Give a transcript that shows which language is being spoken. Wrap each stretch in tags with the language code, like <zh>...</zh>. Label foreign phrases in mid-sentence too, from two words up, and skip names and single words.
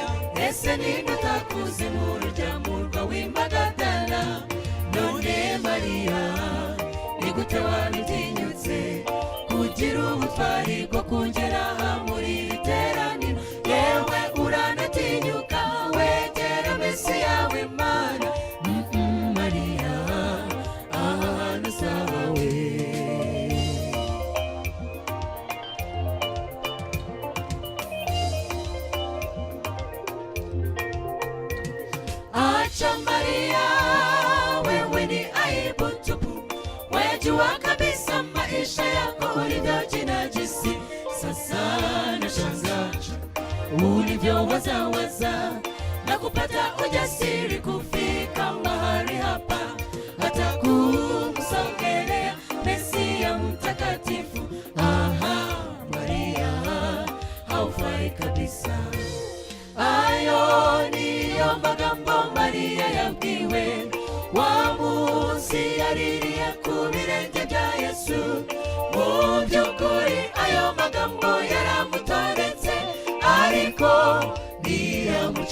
<rw>ese ninde utakuzi mu rujyamurwa w'Imagadala none Mariya ni gute wabitinyutse kugira ubutwari bwo kugera muri iteraniro yewe uranatinyuka wegera Mesiya w'Imana Mariya ahantu sawe</rw> <sw>acha Mariya wewe ni aibu tupu wejua kabisa maisha yako ulivyojinajisi sasa nashangaa ulivyowaza na kupata ujasiri kufika mahali hapa hata kumsogelea Mesiya mtakatifu Mariya haufai kabisa</sw> <rw>ayo niyo magambo Mariya yabwiwe wa munsi yaririye ku birenge bya Yesu mu by'ukuri ayo magambo yaramutoretse ariko ntiyamuca</rw>